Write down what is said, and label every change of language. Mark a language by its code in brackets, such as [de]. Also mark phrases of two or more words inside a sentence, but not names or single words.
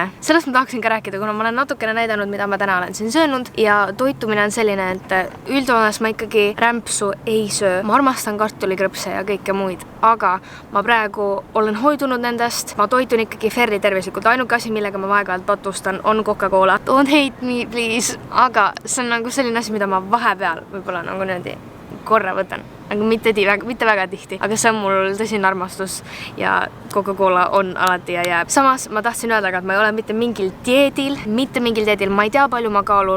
[et] Sellest ma tahaksin ka rääkida, kuna ma olen natukene näidanud, mida ma täna olen siin söönud ja toitumine on selline, et üldjoones ma ikkagi rämpsu ei söö. Ma armastan kartulikrõpse ja kõike muid, aga ma praegu olen hoidunud nendest. Ma toitun ikkagi fairly tervislikult. Ainuke asi, millega ma vahepealt patustan, on Coca-Cola. [en] Don't hate me, please. [et] Aga see on nagu selline asi, mida ma vahepeal võib-olla nagu niimoodi korra võtan. Aga mitte väga tihti, aga see on mul tõsine armastus ja Coca-Cola on alati ja jääb. Samas ma tahtsin öelda, et ma ei ole mitte mingil dieedil, ma ei tea, palju ma kaalun.